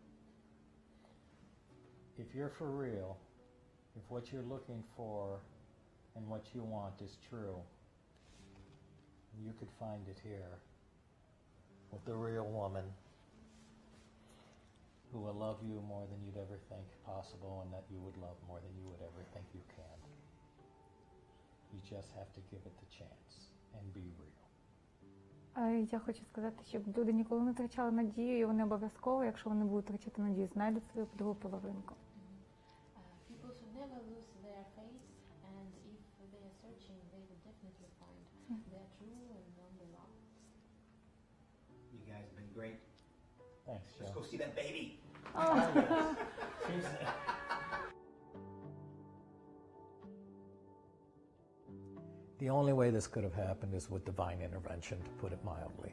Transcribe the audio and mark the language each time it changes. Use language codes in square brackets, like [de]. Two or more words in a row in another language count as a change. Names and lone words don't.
[en] If you're for real, if what you're looking for and what you want is true, you could find it here with the real woman who will love you more than you'd ever think possible, and that you would love more than you would ever think you can. You just have to give it the chance and be real. [uk] Я хочу сказати, щоб люди ніколи не втрачали надію, і вони обов'язково, якщо вони будуть втрачати надію, знайдуть свою другу половинку. [en] People should never lose their faith, and if they are searching, they will definitely find their true and only love. You guys have been great. Thanks, Joe. Let's go see that baby. The only way this could have happened is with divine intervention, to put it mildly.